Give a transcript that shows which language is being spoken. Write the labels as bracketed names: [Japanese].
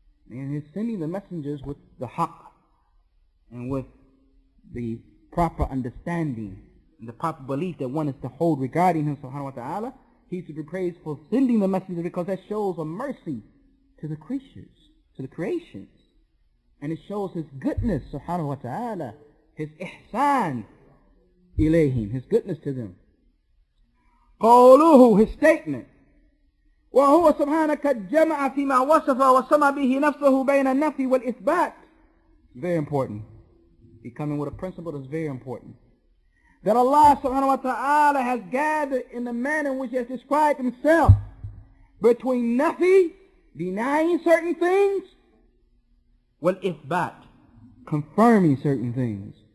[English] And he's sending the messengers with the haqq and with the proper understanding and the proper belief that one is to hold regarding him, subhanahu wa ta'ala. He's to be praised for sending the messenger because that shows a mercy to the creatures, to the creations. And it shows his goodness, subhanahu wa ta'ala, his [Arabic] ihsan ilayhim, [English] his goodness to them. [Arabic] قوله, [English] his statement, [Arabic] وهو سبحانه قد جمع فيما وصف وسمى به نفسه بين النفي والإثبات. [English] Very important. He coming with a principle that's very important. That Allah subhanahu wa ta'ala has gathered in the manner in which he has described himself between nafi, denying certain things, wal ithbat, confirming certain things.